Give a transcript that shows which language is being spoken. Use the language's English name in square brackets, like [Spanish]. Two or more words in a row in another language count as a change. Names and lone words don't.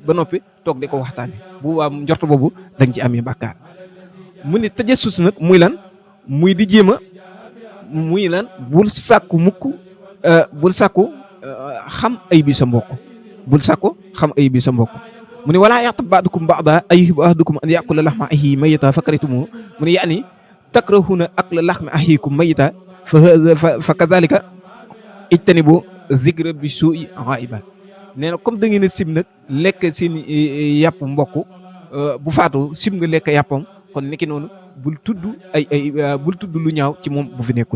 [Wolof] nit ba noppi toog di ko waxtaane bu boobaa njort boobu da nga ci amee bàkkaar mu ne tajassus nag muy lan muy di jéem a muy lan bul sàkku mukk bul sàkku xam ay bi sa mbokk bul sàkku xam ay bi sa mbokk mu ne [Arabic] ولا يغتب بعضكم بعضا أيحب أحدكم أن يأكل لحم أخيه ميتا فكرهتموه [Wolof] mu ne [Arabic] يعني تكرهون أكل لحم أخيكم ميتا فكذلك اجتنبوا ذكر بسوء غيبة [Wolof] nee na comme da ngeen a sib nag lekk seen yàpp mbokk bu faatu sib nga lekk yàppam kon niki noonu bul tudd bul tudd lu ñaaw ci moom bu fi nekkul.